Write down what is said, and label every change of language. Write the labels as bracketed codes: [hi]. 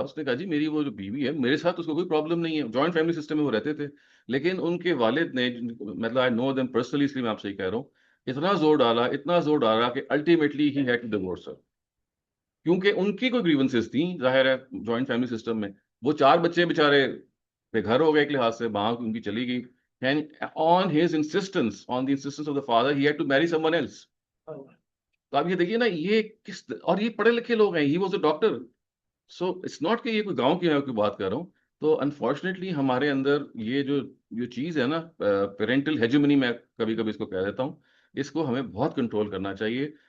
[ur] اس نے کہا جی میری وہ جو بیوی ہے میرے ساتھ اس کو کوئی پرابلم نہیں ہے, جوائنٹ فیملی سسٹم میں وہ رہتے تھے, لیکن ان کے والد نے, مطلب [en] I know them personally, [ur] اس لیے میں آپ سے یہ کہہ رہا ہوں, اتنا زور ڈالا کہ [en] Ultimately ہی had to divorce her. [ur] کیونکہ ان کی کوئی گریونسز تھیں, ظاہر ہے جوائنٹ فیملی سسٹم میں. وہ 4 بچے بےچارے بے گھر ہو گئے ایک لحاظ سے, ماں ان کی چلی گئی. [en] And on the insistence of the father, he had to marry someone else. [ur] تو آپ یہ دیکھیے نا, یہ اور یہ پڑھے لکھے لوگ ہیں. [en] He was a doctor. So it's not [ur] کہ یہ کوئی گاؤں کی بات کر رہا ہوں. تو انفارچونیٹلی ہمارے اندر یہ جو چیز ہے نا, پیرنٹل ہیجمنی, میں کبھی کبھی اس کو کہہ دیتا ہوں, اس کو ہمیں بہت کنٹرول کرنا چاہیے.